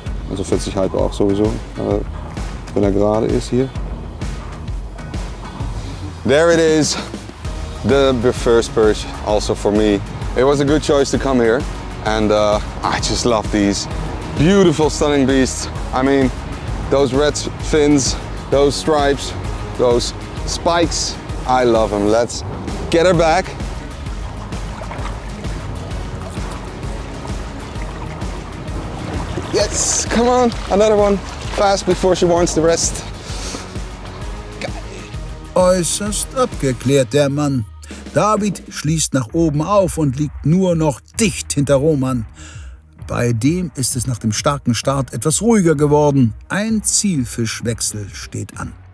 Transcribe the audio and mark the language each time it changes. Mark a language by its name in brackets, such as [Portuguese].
[German] Also 40,5 auch sowieso, wenn er gerade ist hier. [English] There it is, the first perch also for me. It was a good choice to come here, and I just love these beautiful, stunning beasts. I mean, those red fins, those stripes, those spikes, I love them. Let's get her back. Yes, come on, another one, fast before she wants the rest. [German] Äußerst abgeklärt der Mann. David schließt nach oben auf und liegt nur noch dicht hinter Roman. Bei dem ist es nach dem starken Start etwas ruhiger geworden. Ein Zielfischwechsel steht an.